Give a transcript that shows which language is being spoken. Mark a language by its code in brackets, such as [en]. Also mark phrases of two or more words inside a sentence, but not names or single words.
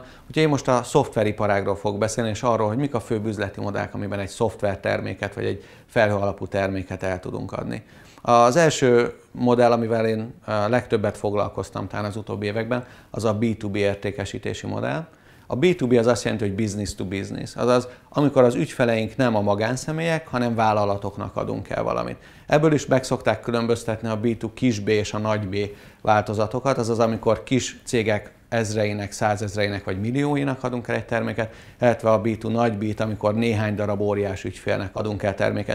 [hu] Úgyhogy én most a szoftveriparágról fogok beszélni, és arról, hogy mik a főbb üzleti modellek, amiben egy szoftverterméket vagy egy felhő alapú terméket el tudunk adni. Az első modell, amivel én legtöbbet foglalkoztam talán az utóbbi években, az a B2B értékesítési modell. A B2B az azt jelenti, hogy [en] business to business, [hu] azaz amikor az ügyfeleink nem a magánszemélyek, hanem vállalatoknak adunk el valamit. Ebből is meg szokták különböztetni a B2 kis B és a nagy B változatokat, azaz amikor kis cégek ezreinek, százezreinek vagy millióinak adunk el egy terméket, illetve a B2 nagy B-t, amikor néhány darab óriás ügyfélnek adunk el terméket.